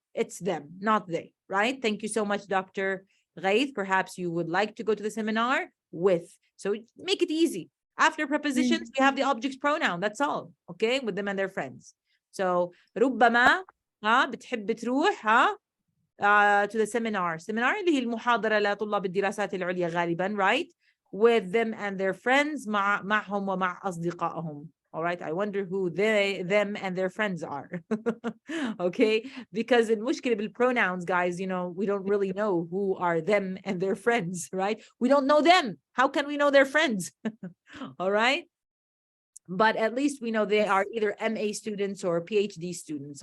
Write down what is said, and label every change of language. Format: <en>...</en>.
<en>It's them, not they, right? Thank you so much, Dr. Ghaith. Perhaps you would like to go to the seminar with. So make it easy. After prepositions, we have the object's pronoun. That's all. Okay, with them and their friends. So</en> <ar>ربما بتحب تروح</ar> <en>to the seminar.</en> <ar>Seminar اللي هي المحاضرة لطلاب الدراسات العليا غالبا, right?</ar> <en>With them and their friends,</en> <ar>معهم ومع أصدقائهم.</ar> <en>All right, I wonder who them and their friends are. Okay, because in mushkil pronouns, guys, we don't really know who are them and their friends, right? We don't know them. How can we know their friends? All right, but at least we know they are either MA students or PhD students.</en>